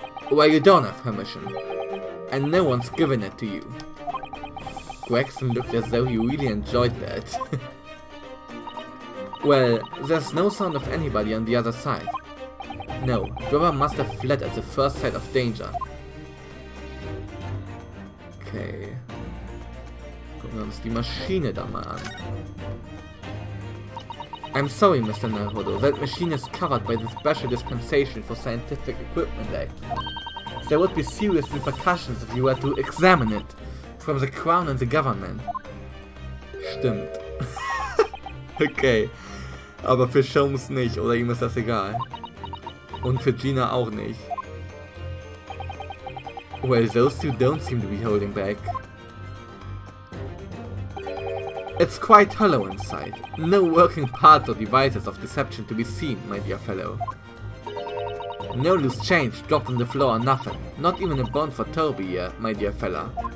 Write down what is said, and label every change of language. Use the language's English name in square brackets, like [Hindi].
[English] Well, you don't have permission, and no one's given it to you. Gregson looked as though he really enjoyed that. Well, there's no sound of anybody on the other side. No, Drebber must have fled at the first sight of danger. Okay. [German] Gucken wir uns die Maschine da mal an. [English] I'm sorry, Mr. Naruto, that machine is covered by the Special Dispensation for Scientific Equipment Act. There would be serious repercussions if you were to examine it from the Crown and the government. [German] Stimmt. Okay. Aber für Sholmes nicht, oder ihm ist das egal. Und für Gina auch nicht. [English] Well, those two don't seem to be holding back. It's quite hollow inside. No working parts or devices of deception to be seen, my dear fellow. No loose change dropped on the floor or nothing. Not even a bond for Toby here, my dear fella.